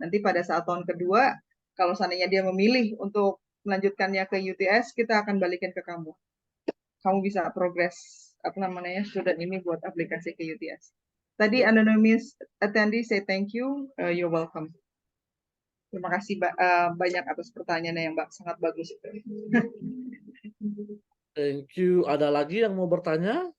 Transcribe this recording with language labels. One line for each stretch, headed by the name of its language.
Indonesian: Nanti pada saat tahun kedua, kalau seandainya dia memilih untuk melanjutkannya ke UTS, kita akan balikin ke kamu. Kamu bisa progres apa namanya student ini buat aplikasi ke UTS. Tadi
English: anonymous attendee say thank you, you're welcome.
Indonesian: Terima kasih banyak atas pertanyaannya yang sangat bagus itu.
English: Thank you.
Indonesian: Ada lagi yang mau bertanya?